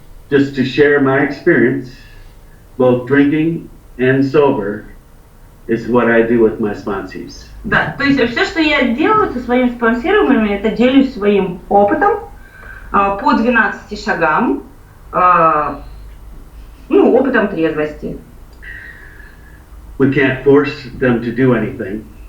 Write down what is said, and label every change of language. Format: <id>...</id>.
<en>Just to share my experience, both drinking and sober, is what I do with my sponsees.</en> <ru>Да, то есть все, что я делаю со своими спонсируемыми, это делюсь своим опытом по 12 шагам, ну, опытом трезвости.</ru> <en>We can't force them to do anything.</en>